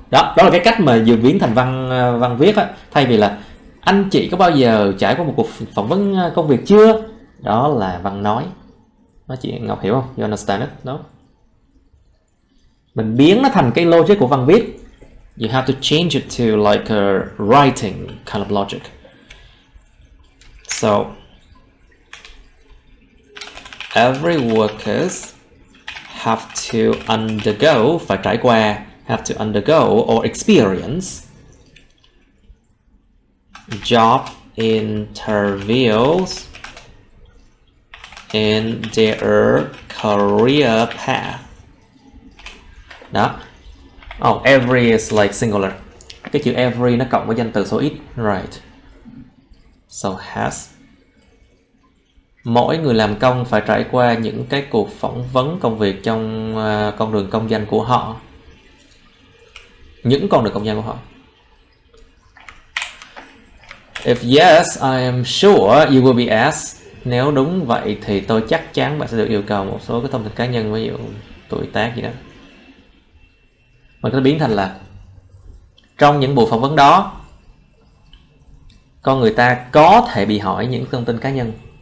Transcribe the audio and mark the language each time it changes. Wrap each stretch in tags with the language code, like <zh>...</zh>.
<vi>Đó là cái cách mà vừa biến thành văn viết á, thay vì là anh chị có bao giờ trải qua một cuộc phỏng vấn công việc chưa? Đó là Văn nói. Đó chị Ngọc hiểu không?</vi> <en>You understand it? No?</en> <vi>Mình biến nó thành cái logic của văn viết.</vi> <en>You have to change it to like a writing kind of logic. So every workers have to undergo,</en> <vi>phải trải qua,</vi> <en>have to undergo or experience job interviews in their career path.</en> <vi>Đó.</vi> <en>Oh, every is like singular.</en> <vi>Cái chữ every nó cộng với danh từ số ít.</vi> <en>Right. So has.</en> <vi>Mỗi người làm công phải trải qua những cái cuộc phỏng vấn công việc trong con đường công danh của họ. Những con đường công danh của họ.</vi> <en>If yes, I am sure you will be asked.</en> <vi>Nếu đúng vậy thì tôi chắc chắn bạn sẽ được yêu cầu một số cái thông tin cá nhân, ví dụ tuổi tác gì đó. Mình có thể biến thành là trong những buổi phỏng vấn đó, con người ta có thể bị hỏi những thông tin cá nhân.</vi>